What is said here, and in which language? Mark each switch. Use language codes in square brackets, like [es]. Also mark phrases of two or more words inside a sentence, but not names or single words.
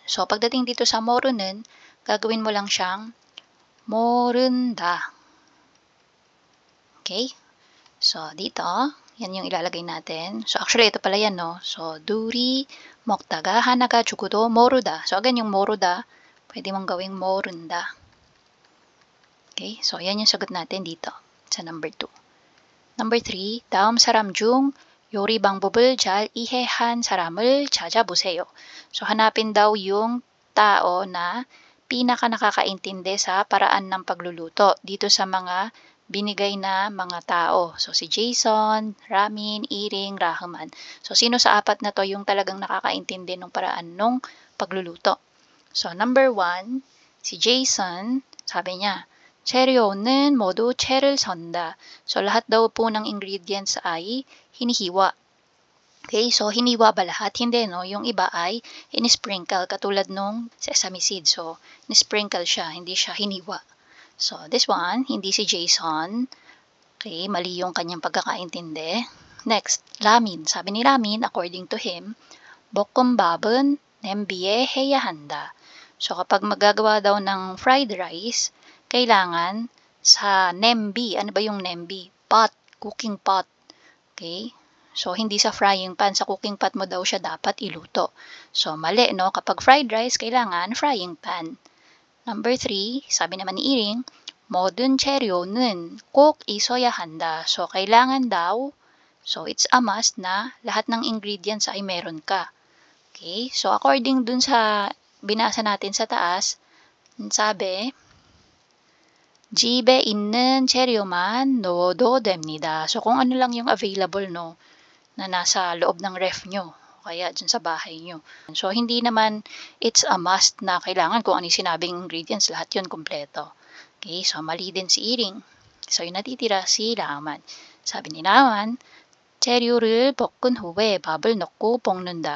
[tl] So, pagdating dito sa 모르는, gagawin mo lang siyang 모른다. Okay? So, dito, yan yung ilalagay natin. So, actually, ito pala yan, no? So, [ko] 둘이 먹다가 하나가 죽어도 모르다. [tl] So, again, yung 모르다, pwede mong gawing 모른다. Okay? So, yan yung sagot natin dito sa number 2. Number 3, [ko] 다음 사람 중 요리 방법을 잘 이해한 사람을 찾아보세요. [tl] So, hanapin daw yung tao na pinaka nakakaintindi sa paraan ng pagluluto dito sa mga binigay na mga tao. So, si Jason, Ramin, Iring, Rahman. So, sino sa apat na to yung talagang nakakaintindi ng paraan ng pagluluto? So, number 1, si Jason, sabi niya, [ko] 재료는 모두 채를 선다. [tl] So, lahat daw po ng ingredients ay hinihiwa. Okay, so hiniwa ba lahat? Hindi, no? Yung iba ay in-sprinkle, katulad nung [en] sesame seed. [tl] So, in-sprinkle siya, hindi siya hiniwa. [en] So, this one, [tl] hindi si Jason. Okay, mali yung kanyang pagkakaintindi. Next, Ramin. Sabi ni Ramin, [en] according to him, [ko] 볶음밥은 냄비에 해야 한다. [tl] So, kapag magagawa daw ng [en] fried rice, [tl] kailangan sa nembi. Ano ba yung nembi? Pot. [en] Cooking pot. [tl] Okay? So, hindi sa [en] frying pan. [tl] Sa [en] cooking pot [tl] mo daw siya dapat iluto. So, mali, no? Kapag [en] fried rice, [tl] kailangan [en] frying pan. [tl] Number 3, sabi naman ni Iring, [ko] 모든 재료는 꼭 있어야 한다. [tl] So, kailangan daw, [en] so it's a must [tl] na lahat ng ingredients ay meron ka. Okay? So, according dun sa binasa natin sa taas, sabi, [ko] 집에 있는 재료만 넣어도 됩니다. [tl] So, kung ano lang yung available, no, na nasa loob ng ref nyo, kaya dyan sa bahay nyo. So, hindi naman [en] it's a must [tl] na kailangan kung ano yung sinabing ingredients, lahat yun kompleto. Okay, so mali din si Iring. So, yung natitira si Raman. Sabi ni Raman, [ko] 재료를 볶은 후에 밥을 넣고 볶는다.